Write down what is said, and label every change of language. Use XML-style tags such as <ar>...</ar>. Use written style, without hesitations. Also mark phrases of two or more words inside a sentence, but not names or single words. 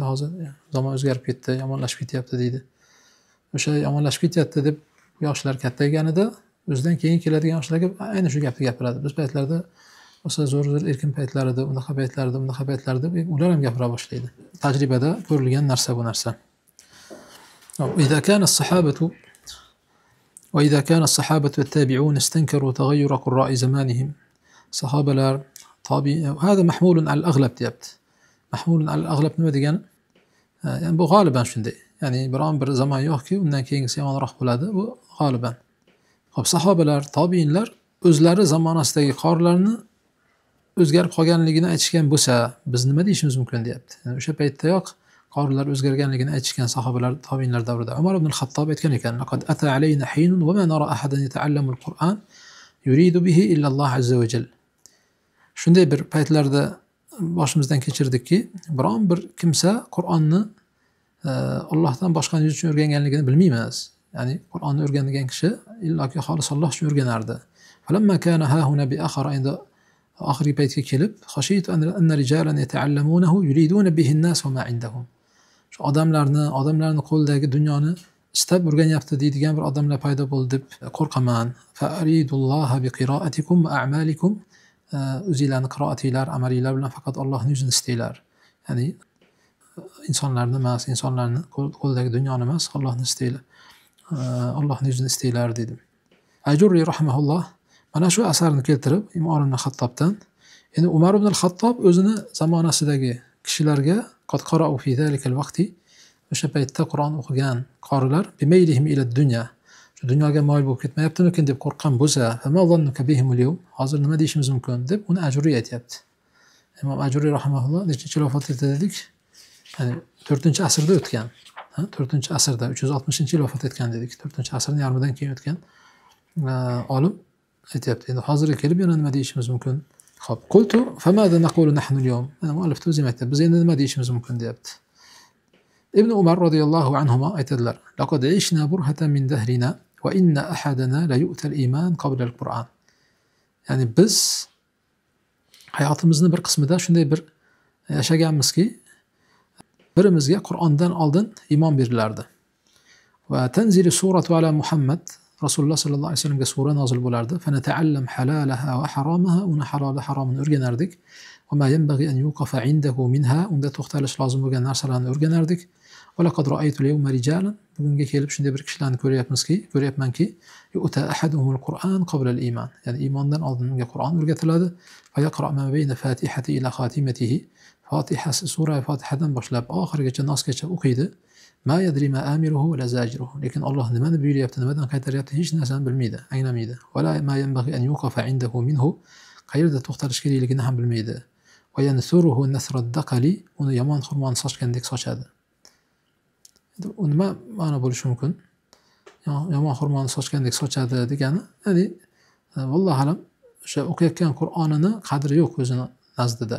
<uz>Hozir zamon o'zgarib ketdi, yomonlashib ketyapti deydi. O'sha yomonlashib ketyapti deb yoshlar kattayganida o'zidan keyin keladigan yoshlarga ayni shu gapni gapiradi. Biz paytlarda o'sha zo'r erkin paytlar edi, bunaqa paytlar deb ular ham gapira boshlaydi. Tajribada ko'rilgan narsa bu narsa.</uz> <ar>وإذا كان الصحابة والتابعون استنكروا تغير قراء زمانهم</ar> <uz>sahobalar, tabi'in,</uz> <ar>هذا محمول على الأغلب deyapti. محمول على الأغلب</ar> <uz>nima degani? Yani bu g'oliban shunday. Ya'ni biron bir zamon yo'qki, undan keyingisi yomonroq bo'ladi, bu g'oliban. Xo'p, sahobalar, tabiinlar o'zlari zamonasidagi qorilarni o'zgarib qolganligini aytishgan bo'lsa, biz nima deyishimiz mumkin deyapti. Yani o'sha paytdayoq qorilar o'zgarganligini aytishgan sahobalar, tabiinlar davrida. Umar ibn al-Xattob aytgan ekan:</uz> <ar>"لقد أتى علينا حين وما نرى أحدا يتعلم القرآن يريد به إلا الله عز وجل."</ar> <uz>Shunday bir paytlarda boshimizdan kechirdikki, biron bir kimsa Qur'onni Allohdan boshqani uchun o'rganganligini bilmaymiz. Ya'ni Qur'onni o'rgangan kishi illoki xolis Alloh uchun o'rganardi.</uz> <ar>فلما كان هاهنا بأخرة,</ar> <uz>endi oxirgi paytga kelib,</uz> <ar>خشيت أن رجالا يتعلمونه يريدون به الناس وما عندهم.</ar> <uz>Shu odamlarni qo'ldagi dunyoni istab o'rganyapti deydigan bir odamlar paydo bo'ldi deb qo'rqaman.</uz> <ar>فأريدوا الله بقراءتكم وأعمالكم.</ar> <uz>O'zinglarni qiroatinglar, amalinglar bilan faqat Allohning yuzini istanglar. Ya'ni insonlarni emas, insonlarni qo'ldagi dunyoni emas, Allohni istanglar. Allohning yuzini istanglar dedim. Ajurri rahimahulloh mana shu asarni keltirib, Umar ibn Xattobdan, endi Umar ibn al-Xattob o'zini zamonasidagi kishilarga</uz> <ar>قد قرؤوا في ذلك الوقت,</ar> <uz>o'sha paytda Qur'on o'qigan qorilar</uz> <ar>بميلهم إلى الدنيا,</ar> <uz>shu dunyoga moyil bo'lib ketmayaptimikin deb qo'rqqan bo'lsa,</uz> <ar>فما ظنك بهم اليوم,</ar> <uz>hozir nima deyishimiz mumkin deb uni Ajurri aytayapti. Imom Ajurri rahimahulloh nechinchi yil vafot etdi dedik? Ya'ni 4-asrda o'tgan. 4-asrda 360-yil vafot etgan dedik. 4-asrning yarmidan keyin o'tgan olim aytayapti. Endi hozirga kelib yana nima deyishimiz mumkin? Xo'p,</uz> <ar>قلت فماذا نقول نحن اليوم.</ar> <uz>Mana muallif o'zi aytadi, biz endi nima deyishimiz mumkin deyapti.</uz> <ar>Ibn Umar رضي الله عنهما aytadilar: "لقد عشنا برهة من دهرنا وإن أحدنا ليؤتى الإيمان قبل القرآن."</ar> <uz>Ya'ni biz hayotimizning bir qismida shunday bir yashaganmizki, birimizga Qur'ondan oldin iymon berilardi.</uz> <ar>وتنزل السورة على</ar> <uz>Muhammad, Rasululloh sallallohu alayhi vasallamga sura nozil bo'lardi.</uz> <ar>فنتعلم حلالها وحرامها,</ar> <uz>uni halol va haromini o'rganardik.</uz> <ar>وما ينبغي أن يوقف عنده منها,</ar> <uz>unda to'xtalish lozim bo'lgan narsalarni o'rganardik.</uz> <ar>ولقد رأيت اليوم رجالا,</ar> <uz>bugunga kelib shunday bir kishilarni ko'ryapmanki,</uz> <ar>يؤتى أحدهم القرآن قبل الإيمان,</ar> <uz>ya'ni iymondan oldin unga Qur'on o'rgatiladi.</uz> <ar>ويقرأ ما بين فاتحته إلى خاتمته,</ar> <uz>Fatihasi, sura Fatihadan boshlab oxirigacha nosgacha o'qiydi.</uz> <ar>ما يدري ما آمره ولا زاجره,</ar> <uz>lekin Alloh nimani buyuryapti, nimadan qaytaryapti hech narsani bilmaydi, anglamaydi.</uz> <ar>ولا ما ينبغي أن يوقف عنده منه,</ar> <uz>qayerda to'xtalish kerakligini ham bilmaydi.</uz> <ar>وينثره نثر الدقل,</ar> <uz>uni yomon xurmoni sochgandek sochadi. Nima ma'no bo'lishi mumkin? Yomon xurmoni sochgandek sochadi degani, ya'ni</uz> <ar>والله أعلم</ar> <uz>o'sha o'qiyotgan Qur'onini qadri yo'q o'zini nazdida.</uz>